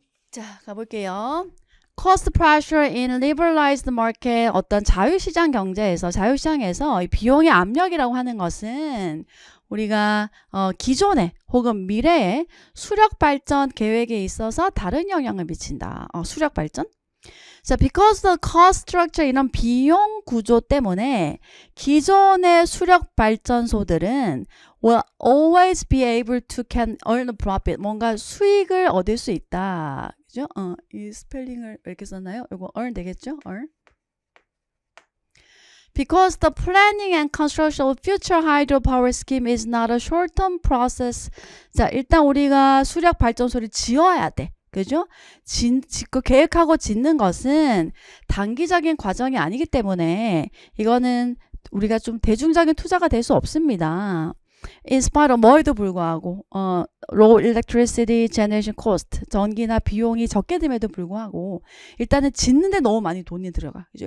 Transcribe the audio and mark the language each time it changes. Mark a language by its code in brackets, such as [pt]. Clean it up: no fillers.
[ko] 자, 가볼게요. [en] Cost pressure in liberalized market [ko] 어떤 자유시장 경제에서 자유시장에서 비용의 압력이라고 하는 것은 우리가 기존의 혹은 미래의 수력 발전 계획에 있어서 다른 영향을 미친다. 수력 발전? [en] 자, because the cost structure [ko] 이런 비용 구조 때문에 기존의 수력 발전소들은 [en] will always be able to can earn a profit. [ko] 뭔가 수익을 얻을 수 있다. 그죠? 이 스펠링을 이렇게 썼나요? 이거 earn 되겠죠? earn. [en] Because the planning and construction of future hydropower scheme is not a short-term process. [ko] 자, 일단 우리가 수력 발전소를 지어야 돼. 그죠? 계획하고 짓는 것은 단기적인 과정이 아니기 때문에 이거는 우리가 좀 대중적인 투자가 될 수 없습니다. [en] In spite of [ko] 뭐에도 불구하고 [en] low electricity generation cost [ko] 전기나 비용이 적게 됨에도 불구하고 일단은 짓는데 너무 많이 돈이 들어가. 그죠?